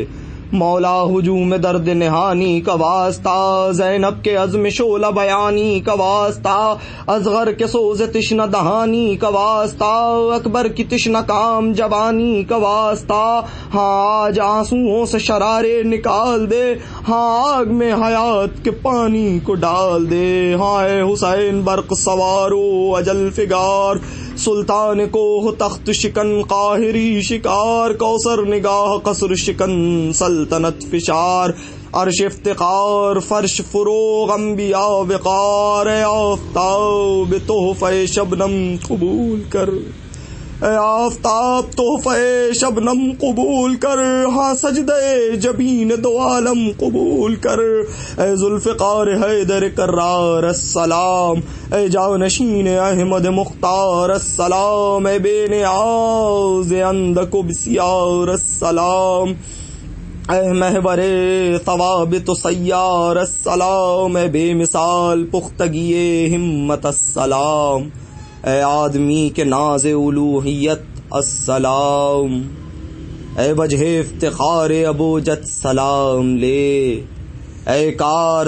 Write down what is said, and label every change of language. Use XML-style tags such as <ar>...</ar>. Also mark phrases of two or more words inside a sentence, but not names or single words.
<ur>مولا ہجوم درد نہانی کا واسطہ، زینب کے عزم شعلہ بیانی کا واسطہ، اصغر کے سوز تشنہ دہانی کا واسطہ، اکبر کی تشنہ کام جوانی کا واسطہ، ہاں آج آنسوؤں سے شرارے نکال دے، ہاں آگ میں حیات کے پانی کو ڈال دے، ہاں اے حسین برق سوارو اجل فگار، سلطان کو ہو تخت شکن قاہری شکار، کوثر نگاہ قصر شکن سلطنت فشار، عرش افتقار فرش فروغ انبیاء وقار، اے آفتاب تحفہ شبنم قبول کر، اے آفتاب تحفہ شبنم قبول کر، ہاں سجدے جبین دو عالم قبول کر، اے ذوالفقار حیدر کرار السلام، اے جانشین احمد مختار السلام، اے بے نیاز اندک و بسیار السلام، اے محور ثوابت و سیار السلام، اے بے مثال پختگی ہمت السلام، اے آدمی کے ناز الوہیت السلام، اے وجہ افتخار ابوجت سلام لے، اے کار</ur>